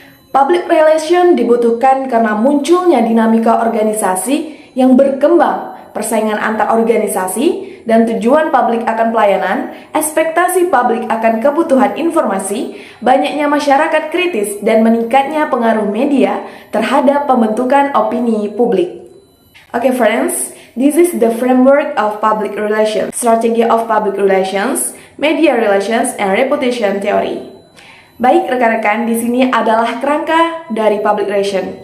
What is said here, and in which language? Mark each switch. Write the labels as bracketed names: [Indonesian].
[Indonesian] Public relation dibutuhkan karena munculnya dinamika organisasi yang berkembang, persaingan antar organisasi, dan tujuan publik akan pelayanan, ekspektasi publik akan kebutuhan informasi, banyaknya masyarakat kritis, dan meningkatnya pengaruh media terhadap pembentukan opini publik. [English] Okay friends, this is the framework of public relations, strategy of public relations, media relations, and reputation theory. [Indonesian] Baik rekan-rekan, di sini adalah kerangka dari public relation.